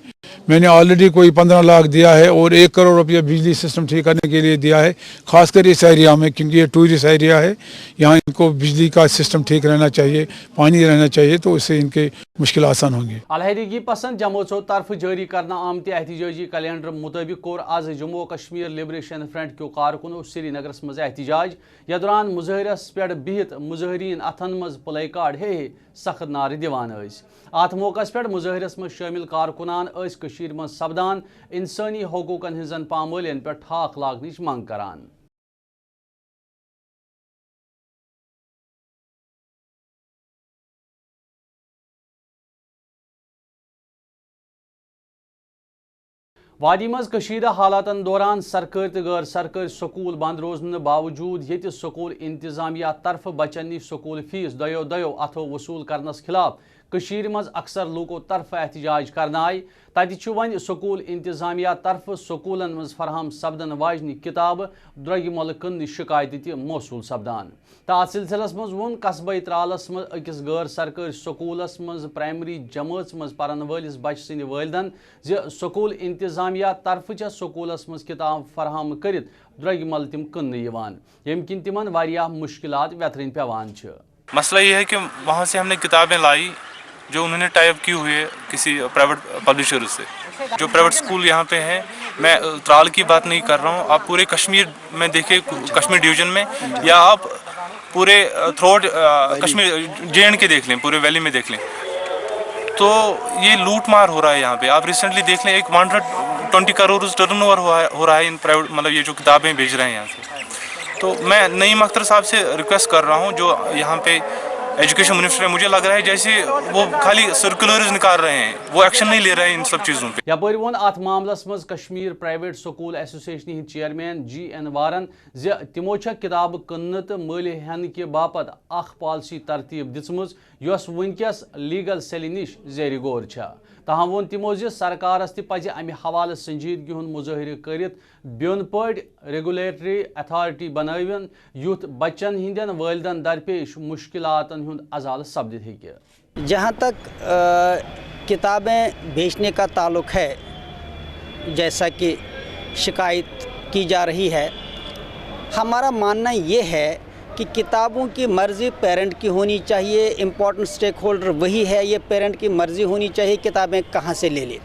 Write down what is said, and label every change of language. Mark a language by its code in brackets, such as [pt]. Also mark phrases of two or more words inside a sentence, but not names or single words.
[hi] मैंने ऑलरेडी कोई 15 लाख दिया है और 1 करोड़ रुपया बिजली सिस्टम ठीक करने के लिए दिया है, खासकर इस एरिया में, क्योंकि ये [en] tourist area [hi] है। यहाँ इनको बिजली का सिस्टम ठीक रहना चाहिए, पानी रहना चाहिए, तो इससे इनके मुश्किल आसान होंगी। [ks] अलहदगी पसंद जमातों तरफ जारी करना आमत एहतजाजी कैलेंडर मुताबिक कोर आज जम्मू कश्मीर लिबरेशन फ्रंट के कारकुनों श्रीनगर मज एहतजाज। या दौरान मुजाहरस पे बिहत मुजाहरीन अथन मज प्ले कार्ड हे सख्त नारे दिवान। अत मौका पे मुजाहरस मज शामिल कारकुनान मज सपदान इंसानी हकूकन हिंजन पामालियन पे ठाक लागनिच मंग करान। वादी मज कशीदा हालातन दौरान सरकारी तो गैर सरकारी स्कूल बंद रोजन बावजूद ये स्कूल इंतजामिया तरफ बचन निश स्कूल फीस दयो अथो वसूल करनस खिलाफ कशीर मज अक्सर लोगों तरफ एहतजाज करना आय। तत वन स्कूल इंतजामिया तरफ स्कूलन मज फरहम सपदन वाजन किताब द्रग मोल कन शिकायत त मौसूल सपदान। तथ सिलसिलस मज वोन कस्बे त्रालस मज अकिस गैर सरकारी स्कूलस मज प्राइमरी जमात मज परन वलिस बच सिंद वालिदन ज स्कूल इंतजामिया तरफ स्कूलस मज किताब फरहम करित द्रग मोल तिम कन यम किन तिमन वारियाह मुश्किलात व्यथरन पेवान। [hi] मसला ये है कि वहाँ से हमने किताबें लाई जो उन्होंने टाइप की हुई है किसी [en] private publisher [hi] से, जो [en] private school [hi] यहाँ पे हैं। मैं त्राल की बात नहीं कर रहा हूँ, आप पूरे कश्मीर में देखें, कश्मीर डिवीज़न में, या आप पूरे थ्रोट कश्मीर JNK देख लें, पूरे वैली में देख लें, तो ये लूट मार हो रहा है यहाँ पे। आप रिसेंटली देख लें, एक 120 करोड़ टर्नओवर हो रहा है इन प्राइवेट, मतलब ये जो किताबें भेज रहे हैं यहाँ से। तो मैं नईम अख्तर साहब से रिक्वेस्ट कर रहा हूँ, जो यहाँ पे [en] education minister [hi] है, मुझे लग रहा है जैसे वो खाली सर्कुलर्स निकाल रहे हैं, वो एक्शन नहीं ले रहे हैं इन सब चीज़ों पे। [ks] यपर वोन अत मामलस मज कश्मीर प्राइवेट स्कूल एसोसिएशन चेयरमैन GN वारन ज तिमो किताब कन्न तो मल हेन के बापत अख पॉलिसी तरतीब दिसमज यस वनकस [en] legal cell [ks] निश जेर गौर छ। तहम वोन तिमो सरकारस तज अमे हवाले संजीदगी हुंद मुजाहिर करित बिन पट [en] regulatory authority [ks] बनवन युथ बच्चन हिंदन वालिदन दरपेश मुश्किलातन हुंद अजाल सपदित हेके। [hi] जहाँ तक किताबें बेचने का ताल्लुक़ है, जैसा कि शिकायत की जा रही है, हमारा मानना ये है कि किताबों की मर्ज़ी पेरेंट की होनी चाहिए। [en] important stakeholder [hi] वही है, ये पेरेंट की मर्ज़ी होनी चाहिए किताबें कहाँ से ले ले।